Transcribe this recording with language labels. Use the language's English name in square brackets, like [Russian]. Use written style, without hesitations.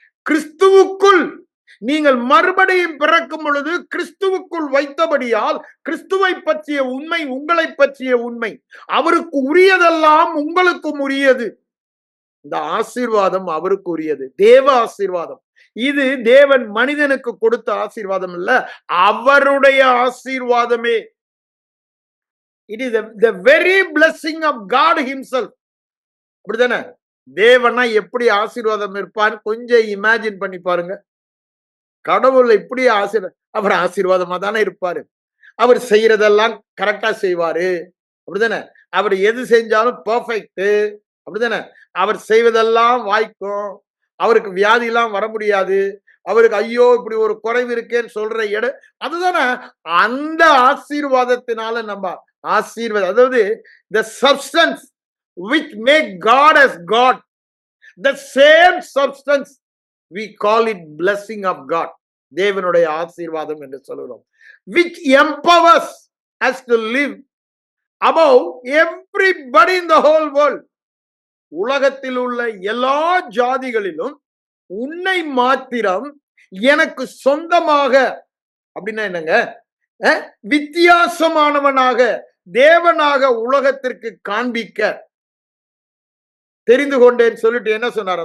[Tamil] கிறிஸ்துவுக்குள் நீங்கள் மறுபடியும் பிறக்கும் பொழுது கிறிஸ்துவுக்குள் வைத்தபடியால் கிறிஸ்துவை பற்றிய உண்மை, உங்களை பற்றிய உண்மை, அவருக்கு உரியதெல்லாம் உங்களுக்கும் உரியது. இந்த ஆசீர்வாதம் அவருக்கு உரியது, தேவ ஆசீர்வாதம். இது தேவன் மனிதனுக்கு கொடுத்த ஆசீர்வாதம் இல்ல, அவருடைய ஆசீர்வாதமே. [English] It is the very blessing of God himself. [Tamil] அப்படிதானே? தேவனா எப்படி ஆசீர்வாதம் இருப்பான்னு கொஞ்சம் இமேஜின் பண்ணி பாருங்க. கடவுள் இப்படி அவர் ஆசீர்வாதமா தானே இருப்பாரு. அவர் செய்யறதெல்லாம் கரெக்டா செய்வாரு, அப்படிதானே? அவர் எது செஞ்சாலும் பெர்ஃபெக்ட், அப்படிதானே? அவர் செய்வதெல்லாம் வாய்க்கும். அவருக்கு வியாதி எல்லாம் வர முடியாது. அவருக்கு ஐயோ இப்படி ஒரு குறைவு இருக்கேன்னு சொல்ற இடம் அதுதானே. அந்த ஆசீர்வாதத்தினால நம்ம ஆசீர்வாதம், அதாவது [English] the substance which make God as God, the same substance we call it blessing of God. [Tamil] தேவனுடைய ஆசீர்வாதம் என்று சொல்கிறோம். [English] which empowers us to live above everybody in the whole world. [Tamil] உலகத்தில் உள்ள எல்லா ஜாதிகளிலும் உன்னை மாத்திரம் எனக்கு சொந்தமாக, அப்படின்னா என்னங்க? வித்தியாசமானவனாக, தேவனாக உலகத்திற்கு காண்பிக்க தெரிந்து கொண்டேன்னு சொல்லிட்டு என்ன சொன்னார்?